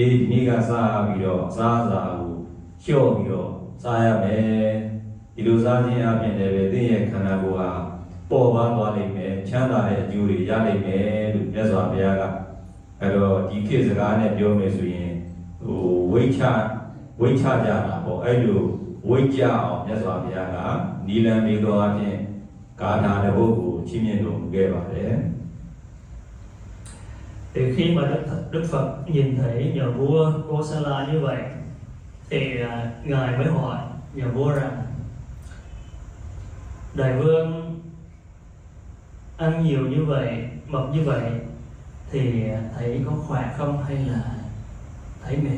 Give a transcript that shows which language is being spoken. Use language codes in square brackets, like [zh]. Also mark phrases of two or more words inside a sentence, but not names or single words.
[my] နေ့ကစားပြီးတော့စားကိုလျှော့ပြီးတော့စားရမယ်ဒီလိုစားခြင်းအပြင်လည်းပဲသင်ရဲ့ခန္ဓာကိုယ်ဟာပေါ်ပါသွားလိမ့်မယ်ချမ်းသာတဲ့အကျိုးတွေရလိမ့်မယ်လို့မြတ်စွာဘုရားကအဲ့တော့ဒီခေတ်စကားနဲ့ပြောမယ်ဆိုရင်ဝိချကြတာပေါ့အဲ့လိုဝိကြအောင်မြတ်စွာဘုရားကနီလန်လေးတော်အပြင်ဂါထာတစ်ပုဒ်ကိုချီးမြှင့်တော်မူခဲ့ပါတယ် [vi] Thì khi mà Đức Phật nhìn thấy nhà vua Kosala như vậy thì ngài mới hỏi nhà vua rằng đại vương ăn nhiều như vậy, mập như vậy thì thấy có khỏe không hay là thấy mệt?